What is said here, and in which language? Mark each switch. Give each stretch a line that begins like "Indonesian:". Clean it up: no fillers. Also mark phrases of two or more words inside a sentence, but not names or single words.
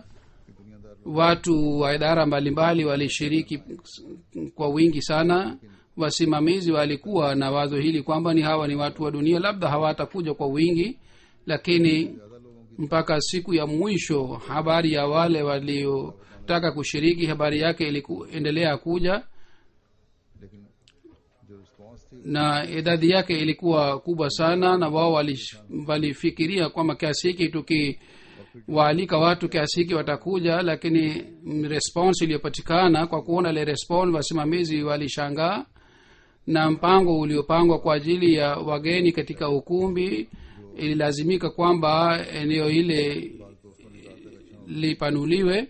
Swahili: Watu wa idara mbalimbali walishiriki kwa wingi sana. Wasimamizi walikuwa na wazo hili kwamba hawa ni watu wa dunia, labda hawatakuja kwa wingi, lakini mpaka siku ya mwisho habari ya wale waliotaka kushiriki, habari yake iliendelea kuja.
Urdu: لیکن جو ریسپانس ریسپانس تھی
Swahili: na idadi yake ilikuwa kubwa sana, na wao walifikiria kwamba kiasi hiki tukiwaalika watu kiasi hiki watakuja, lakini response iliyopatikana kwa kuona ile response, wasimamizi walishangaa. Na mpango uliopangwa kwa ajili ya wageni katika ukumbi ililazimika kwamba eneo ile lipanuliwe.